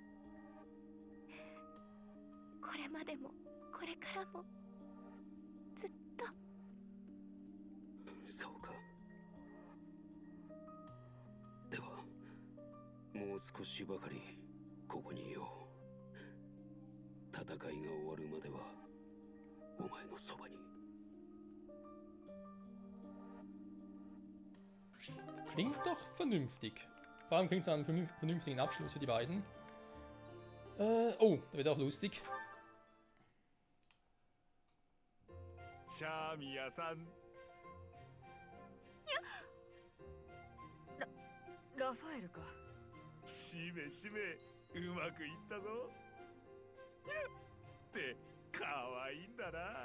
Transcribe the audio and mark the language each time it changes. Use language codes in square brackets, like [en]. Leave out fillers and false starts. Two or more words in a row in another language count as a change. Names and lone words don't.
[ja] これまでもこれからもずっと。そうか。ではもう少しばかりここにいよう。戦いが終わるまではお前のそばに。 [de] Klingt doch vernünftig. Vor allem klingt es an einem vernünftigen Abschluss für die beiden. Oh, da wird auch lustig. [ja] シャーミヤさん。ラファエルか。しめしめうまくいったぞ。ってかわいいんだな。